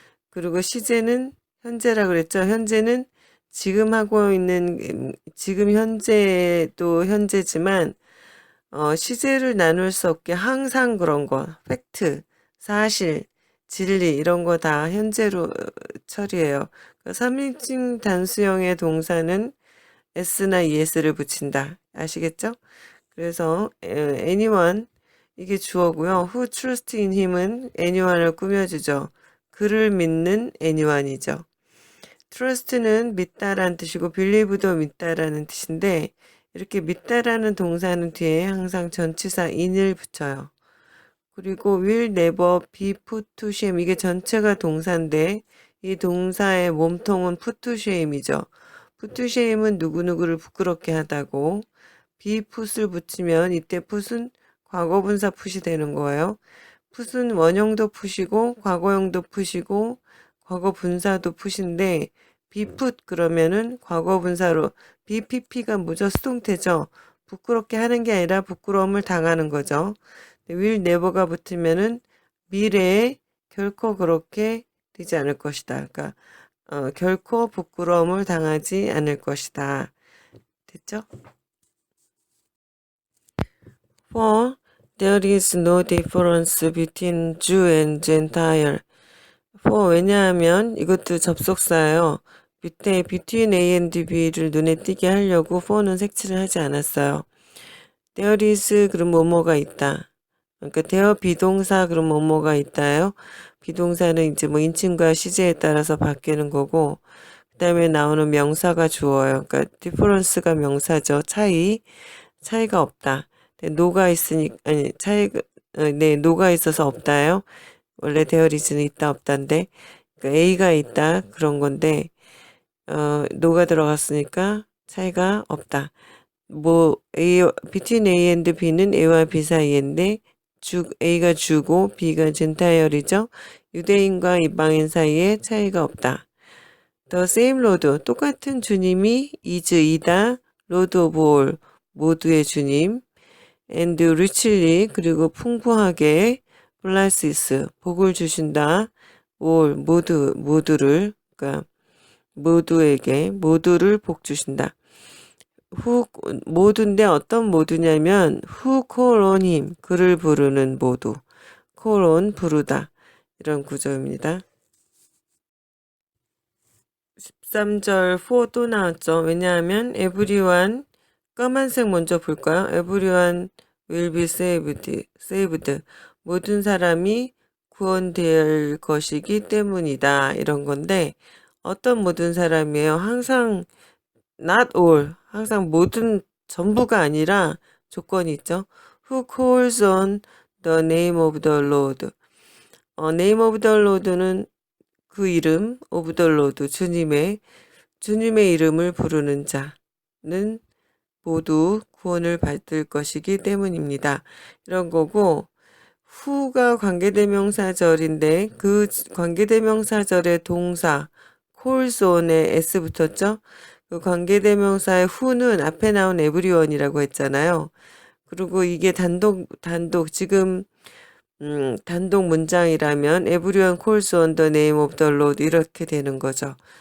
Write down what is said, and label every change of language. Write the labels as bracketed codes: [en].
[ko] 그리고 시제는 현재라 그랬죠. 현재는 지금 하고 있는 지금 현재도 현재지만 시제를 나눌 수 없게 항상 그런 거, 팩트, 사실, 진리 이런 거 다 현재로 처리해요. 3인칭 단수형의 동사는 s나 es를 붙인다. 아시겠죠? 그래서 anyone 이게 주어고요. [en] who trust in him [ko] 은 anyone을 꾸며주죠. 그를 믿는 anyone이죠. trust는 믿다라는 뜻이고 believe도 믿다라는 뜻인데 이렇게 믿다라는 동사는 뒤에 항상 전치사 in을 붙여요. 그리고 [en] will never be put to shame [ko] 이게 전체가 동사인데 이 동사의 몸통은 put to shame이죠. [en] put to shame [ko] 은 누구누구를 부끄럽게 하다고 be put을 붙이면 이때 put은 과거분사 put이 되는 거예요. put은 원형도 put이고 과거형도 put이고 과거분사도 put인데 be put 그러면은 과거분사로 BPP가 뭐죠? 수동태죠. 부끄럽게 하는 게 아니라 부끄러움을 당하는 거죠. [en] will never [ko] 가 붙으면은 미래에 결코 그렇게 되지 않을 것이다. 그러니까 결코 부끄러움을 당하지 않을 것이다. 됐죠? [en] For there is no difference between Jew and Gentile. [ko] for 왜냐하면 이것도 접속사예요. 밑에 [en] between A and B [ko] 를 눈에 띄게 하려고 for는 색칠을 하지 않았어요. there is 그럼 뭐뭐가 있다. 그러니까 there 비동사 그럼 뭐뭐가 있다요. 비동사는 이제 뭐 인칭과 시제에 따라서 바뀌는 거고 그 다음에 나오는 명사가 주어요. 그러니까 difference가 명사죠. 차이가 없다. 노가 있으니 아니 차이가 네 노가 있어서 없다요. 원래 there is는 있다 없다인데 그러니까 A가 있다 그런 건데 노가 들어갔으니까 차이가 없다. 뭐 [en] between A and B [ko] 는 A와 B 사이인데 A가 주고 B가 젠타이얼이죠. 유대인과 이방인 사이에 차이가 없다. [en] The same Lord [ko] 똑같은 주님이 is 이다. [en] Lord of all [ko] 모두의 주님. [en] and richly [ko] 그리고 풍부하게 [en] blesses [ko] 복을 주신다. all 모두를 그러니까 모두에게 모두를 복 주신다. 모두인데 어떤 모두냐면 [en] who call on him [ko] 그를 부르는 모두 call on 부르다 이런 구조입니다. 13절 for 또 나왔죠. 왜냐하면 everyone 까만색 먼저 볼까요? [en] everyone will be saved [ko] 모든 사람이 구원될 것이기 때문이다 이런 건데 어떤 모든 사람이에요? 항상 [en] not all [ko] 항상 모든 전부가 아니라 조건이 있죠. [en] Who calls on the name of the Lord [ko] name [en] of the Lord [ko] 는 그 이름 of the Lord 주님의 이름을 부르는 자는 모두 구원을 받을 것이기 때문입니다. 이런 거고 who가 관계대명사절인데 그 관계대명사절의 동사 calls on에 s 붙었죠. 그 관계대명사의 who는 앞에 나온 everyone이라고 했잖아요. 그리고 이게 단독 지금 단독 문장이라면 [en] everyone calls on the name of the Lord [ko] 이렇게 되는 거죠.